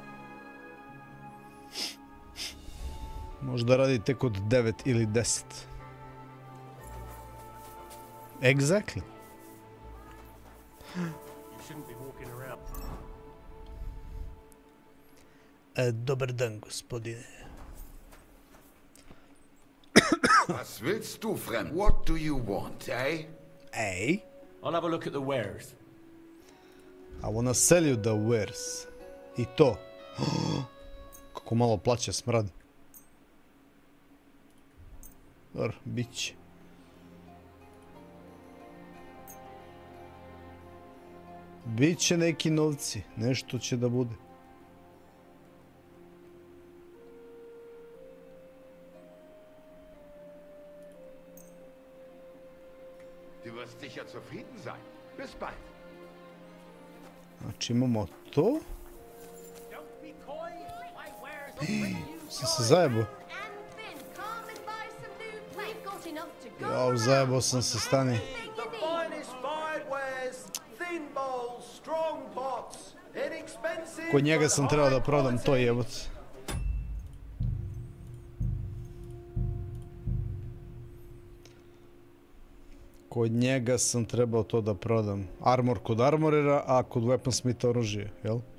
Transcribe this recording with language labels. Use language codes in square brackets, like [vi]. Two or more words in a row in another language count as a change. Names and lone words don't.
[sr] Možda radi tek od 9 ili 10. Exactly. Dobar dan, gospodine. [de] Was willst du, Fremd? [en] What do you want, eh? Ej? I'll have a look at the wares. I wanna sell you the wares. [sr] I to. Kako malo plaća smrad. Dobro, bit će. Biće neki novci, nešto će da bude. [de] Du wirst sicher zufrieden sein. Bis bald. [sr] Znači imamo to. Sam se zajebao. Jao, zajebao sam se, stani. Kod njega sam trebao da prodam to, jebote. Kod njega sam trebao to da prodam. Armor kod armorera, a kod weaponsmitha oružje, jel?